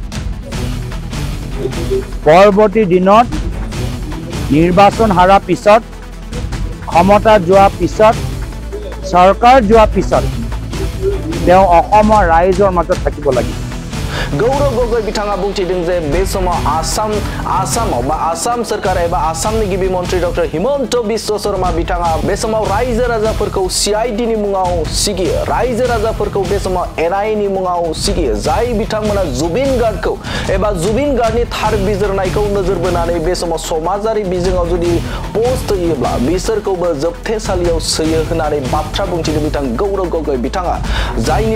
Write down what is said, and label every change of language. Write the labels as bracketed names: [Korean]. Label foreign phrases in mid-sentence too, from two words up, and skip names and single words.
[Assamese] পৰৱৰ্তী দিনত নিৰ্বাচন হাৰা পিছত ক্ষমতা যোৱা পিছত চৰকাৰ যোৱা পিছত তেওঁ অসমৰ ৰাইজৰ মাজত থাকিব লাগিব [Bodo] गौरव गगৈ बिथाङा बुंथिदों जे बे समाव आसाम सरकार एबा आसामनि गिबि मन्थ्रि डक्टर हिमन्त बिश्व शर्मा बिथाङा बे समाव रायजो राजाफोरखौ CID नि मुङाव सिगियो रायजो राजाफोरखौ बे समाव NIA नि मुङाव सिगियो जाय बिथांमोना जुबिन गार्डखौ एबा जुबिन गार्डनि थार बिजिरनायखौ नोजोर बोनानै बे समाव समाजारि बिजोङाव जुदि पोस्ट होयोब्ला बिसोरखौबो जोबथेसालियाव सोयो होननानै बाथ्रा बुंथिदों बिथां गौरव गगৈ बिथाङा जायनि